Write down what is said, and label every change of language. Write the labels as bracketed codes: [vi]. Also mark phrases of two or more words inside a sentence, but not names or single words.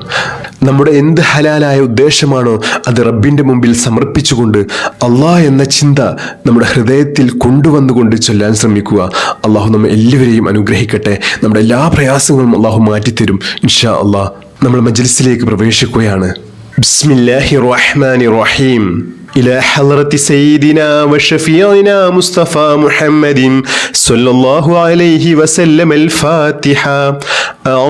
[ml] നമ്മുടെ എന്ത് ഹലാലായ ഉദ്ദേശമാണോ അത് റബ്ബിൻ്റെ മുമ്പിൽ സമർപ്പിച്ചുകൊണ്ട് അള്ളാഹ് എന്ന ചിന്ത നമ്മുടെ ഹൃദയത്തിൽ കൊണ്ടുവന്നുകൊണ്ട് ചൊല്ലാൻ ശ്രമിക്കുക. അള്ളാഹു നമ്മെ എല്ലാവരെയും അനുഗ്രഹിക്കട്ടെ. നമ്മുടെ എല്ലാ പ്രയാസങ്ങളും അള്ളാഹു മാറ്റിത്തരും [ar] إن شاء الله. [ml] നമ്മൾ മജ്ലിസിലേക്ക് പ്രവേശിക്കുകയാണ്. [ar] بسم الله الرحمن الرحيم. إلى حضرة سيدنا وشفيعنا مصطفى محمد صلى الله عليه وسلم الفاتحة.